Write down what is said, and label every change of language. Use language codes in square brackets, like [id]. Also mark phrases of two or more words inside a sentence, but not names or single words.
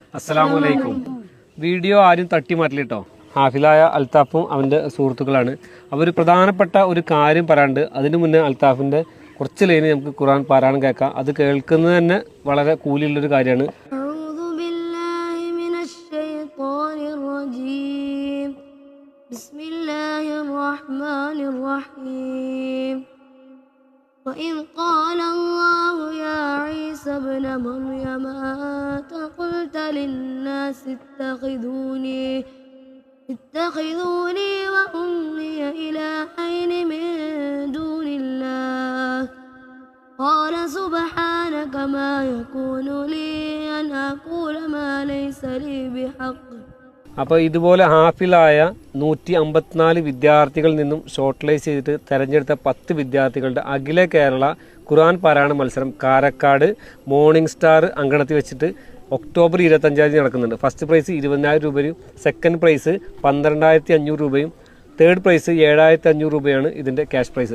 [ar] السلام عليكم. [ml] വീഡിയോ ആരും തട്ടി മാറ്റില്ല കേട്ടോ. ഹാഫിലായ അൽത്താഫും അവൻ്റെ സുഹൃത്തുക്കളാണ്. അവർ പ്രധാനപ്പെട്ട ഒരു കാര്യം പറയാണ്ട് അതിന് മുന്നേ അൽത്താഫിൻ്റെ കുറച്ച് ലൈന് നമുക്ക് ഖുർആൻ പാരായണം കേൾക്കാം. അത് കേൾക്കുന്നത് തന്നെ വളരെ കൂലിയുള്ളൊരു കാര്യമാണ്. [ar] وإذ قال الله يا عيسى ابن مريم أنت قلت للناس اتخذوني وأمي إلهين من دون الله قال سبحانك ما يكون لي أن أقول ما ليس لي بحق. [ml] അപ്പോൾ ഇതുപോലെ ഹാഫിലായ 154 വിദ്യാർത്ഥികളിൽ നിന്നും [en] short list [ml] ചെയ്തിട്ട് തിരഞ്ഞെടുത്ത 10 വിദ്യാർത്ഥികളുടെ അഖില കേരള ഖുർആൻ പാരായണ മത്സരം കാരക്കാട് മോർണിംഗ് സ്റ്റാർ അങ്കണത്തിൽ വെച്ചിട്ട് ഒക്ടോബർ 25 നടക്കുന്നുണ്ട്. [en] first prize [ml] 20,000 രൂപയും [en] second prize [ml] 12,500 രൂപയും [en] third prize [ml] 7,500 രൂപയാണ് ഇതിൻ്റെ [en] cash prize.